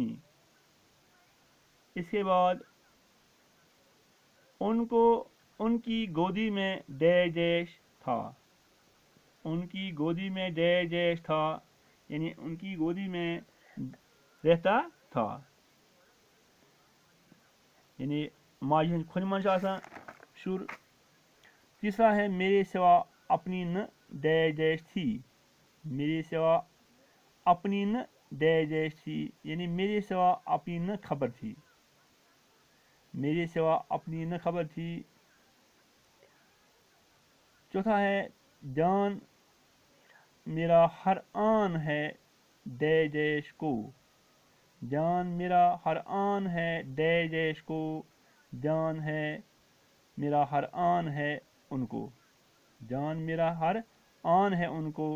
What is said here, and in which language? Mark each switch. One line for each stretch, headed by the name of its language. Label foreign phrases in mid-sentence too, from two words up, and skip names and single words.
Urdu: اس کے بعد ان کی گودی میں ڈیش ڈیش تھا، ان کی گودی میں ڈیش ڈیش تھا، یعنی ان کی گودی میں رہتا تھا، یعنی
Kashmiri: ماجہِ ہٕنٛدِ کھۄنہِ منٛز چھُ آسان شُر۔
Urdu: تیسرا ہے میرے سوا اپنی نہ ڈیش ڈیش تھی، میرے سوا اپنی نہ ڈیش ڈیش تھی، یعنی میرے سوا اپنی نہ خبر تھی، میرے سوا اپنی نہ خبر تھی۔ چوتھا ہے جان میرا ہر آن ہے ڈیش ڈیش کو، جان میرا ہر آن ہے ڈیش ڈیش کو، جان ہے میرا ہر آن ہے ان کو، جان میرا ہر آن ہے ان کو۔